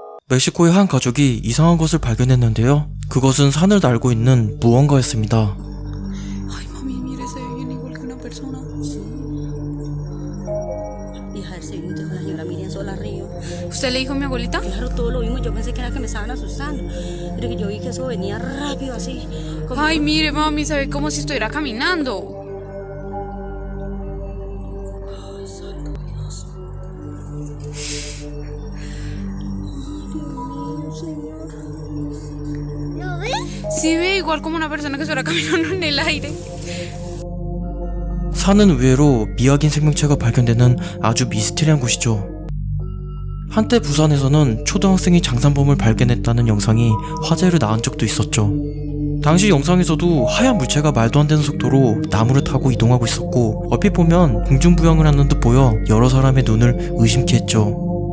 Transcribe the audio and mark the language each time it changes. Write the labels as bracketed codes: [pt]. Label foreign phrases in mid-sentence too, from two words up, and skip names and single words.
[ko] 멕시코의 한 가족이 이상한 것을 발견했는데요. 그것은 산을 날고 있는 무언가였습니다. [es] Ay, mami, mire, se ve bien igual que una persona. Hija, ese vino de la señora Miriam Sola Río. ¿Usted le dijo a mi abuelita? Claro, todo lo vimos. Yo pensé que era que me estaban asustando. Pero que yo vi que eso venía rápido así. Ay, mire, mami, se ve como si estuviera caminando. Ay, santo Dios. ¿Lo ves? Sí, ve igual como una persona que estuviera caminando en el aire. [ko] 산은 의외로 미확인 생명체가 발견되는 아주 미스테리한 곳이죠. 한때 부산에서는 초등학생이 장산범을 발견했다는 영상이 화제를 낳은 적도 있었죠. 당시 영상에서도 하얀 물체가 말도 안 되는 속도로 나무를 타고 이동하고 있었고, 얼핏 보면 공중부양을 하는 듯 보여 여러 사람의 눈을 의심케 했죠.